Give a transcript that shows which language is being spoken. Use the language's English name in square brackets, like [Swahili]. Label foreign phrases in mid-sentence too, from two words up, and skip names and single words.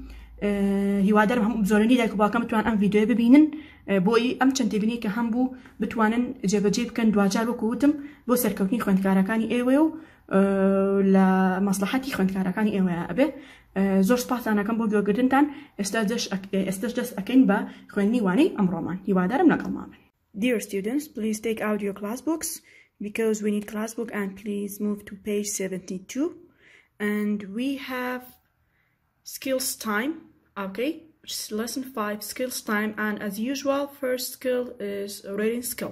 [Central Kurdish] هیوادارم هەموو زۆرنی دایک و باوکەم بتوان ئەم ڤیددیۆ ببینن بۆی ئەم چەند تێبینی کە هەم بوو بتوانن جێبەجێ بکەن دوجار وەکو وتم بۆ سەرکەوتنی خوێندکارەکانی ئێوە و لە مەسلحەتی خوێندکارەکانی ئێوەیە ئەبێ زۆر سوپاسانەکەم بۆ گوێگرتنتان ئێستاش دەست ئەکەین بە خوێندنی وانەی ئەمڕۆمان هیوادارم لەگەڵمان بن. [English] Dear students, please take out your class books because we need class book and please move to page 72 and we have skills time. Okay, lesson 5 skills time, and as usual first skill is reading skill.